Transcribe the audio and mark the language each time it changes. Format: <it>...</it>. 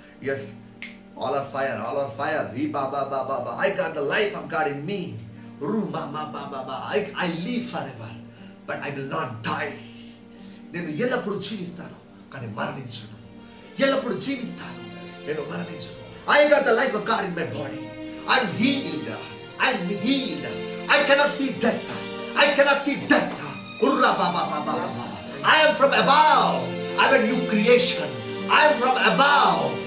<en>Yes, all are fire, all are fire. Ri ba ba ba ba ba. I got the life of God in me. Ru ma ma ba ba ba. I live forever, but I will not die.</en> <te>నేను ఎల్లప్పుడూ జీవిస్తాను కానీ మరణించను. ఎల్లప్పుడూ జీవిస్తాను, నేను మరణించను.</te> <en>I got the life of God in my body. I'm healed. I'm healed. I cannot see death. I cannot see death. Urra ba ba ba ba ba. I am from above. I'm a new creation. I am from above.</en>